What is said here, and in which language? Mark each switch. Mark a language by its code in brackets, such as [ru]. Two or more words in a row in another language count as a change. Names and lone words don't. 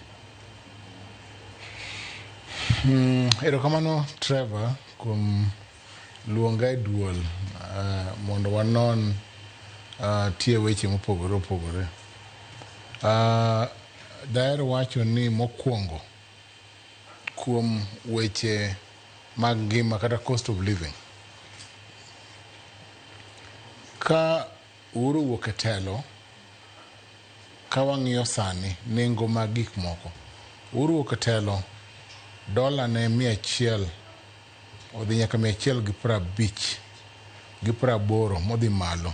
[luo] Erokamano Trevor kuom luonga e duol mondo wanon tie weche mopogore. Daher wacho ni mokwongo kuom weche mag ngima kata [en] cost of living. [luo] Ka Uhuru wuok e telo, ka wang'iyo sani nengo mag gik moko. Uhuru wuok e telo, dola ne 100 odhi nyaka 150 gi 80 modhi malo.